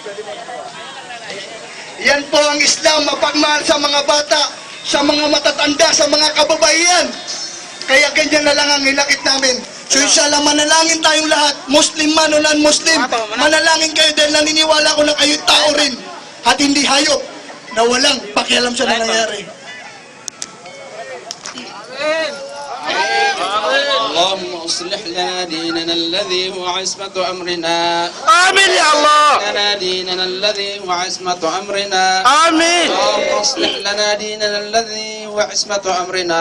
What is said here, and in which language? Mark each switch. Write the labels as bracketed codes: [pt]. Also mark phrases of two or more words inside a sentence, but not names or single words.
[tl] Yan po ang Islam, mapagmahal sa mga bata, sa mga matatanda, sa mga kababaihan. Kaya ganyan na lang ang hilakit namin. So inshallah, manalangin tayong lahat, Muslim man o non-Muslim. Manalangin kayo dahil naniniwala ko na kayo tao rin at hindi hayop na walang pakialam sa nangyayari. [ar] اللهم اصلح لنا ديننا الذي هو عصمة أمرنا آمين يا الله. لنا ديننا الذي هو عصمة أمرنا آمين. اللهم اصلح لنا ديننا الذي هو عصمة أمرنا